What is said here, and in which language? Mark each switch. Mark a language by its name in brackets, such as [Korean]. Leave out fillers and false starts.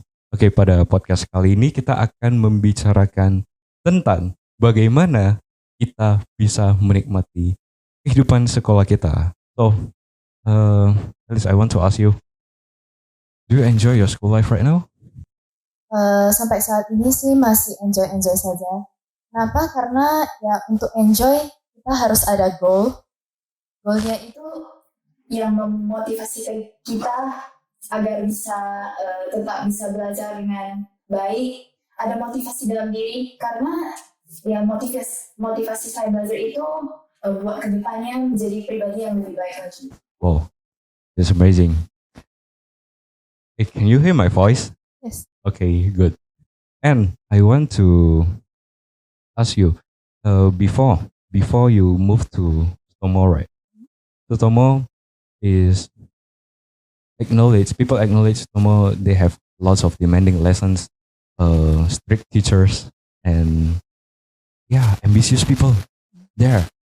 [Indonesian] Oke, pada podcast kali ini kita akan membicarakan tentang bagaimana kita bisa menikmati kehidupan sekolah kita. [English] So, Alice, I want to ask you, do you enjoy your school life right now? [Indonesian] Sampai saat ini sih masih enjoy saja. Kenapa? Karena ya untuk enjoy kita harus ada goal. Goalnya itu yang memotivasi kita agar bisa tetap bisa belajar dengan baik. Ada motivasi dalam diri karena ya motivasi saya belajar itu buat kedepannya menjadi pribadi yang lebih baik lagi. [English] Wow, that's amazing. Hey, can you hear my voice? Yes. Okay, good. And I want to ask you, before you move to Sutomo, right? Sutomo is people acknowledge Sutomo, they have lots of demanding lessons, strict teachers, and ambitious people there.